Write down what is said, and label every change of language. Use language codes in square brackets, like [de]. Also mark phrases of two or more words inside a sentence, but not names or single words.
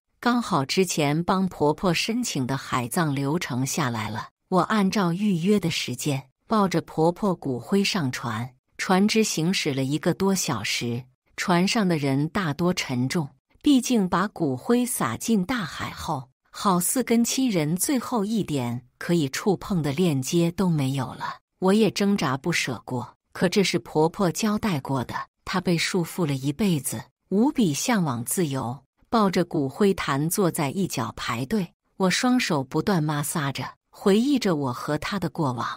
[zh] 剛好之前幫婆婆申請的海葬流程下來了，我按照預約的時間抱着婆婆骨灰上船。船只行駛了1個多小時，船上的人大多沉重，畢竟把骨灰撒進大海後，好似跟親人最後一點可以觸碰的鏈接都沒有了。我也掙扎不捨過，可這是婆婆交代過的，她被束縛了一輩子，無比向往自由。抱着骨灰壇坐在一角排隊，我雙手不斷摩挲着，回憶着我和她的過往。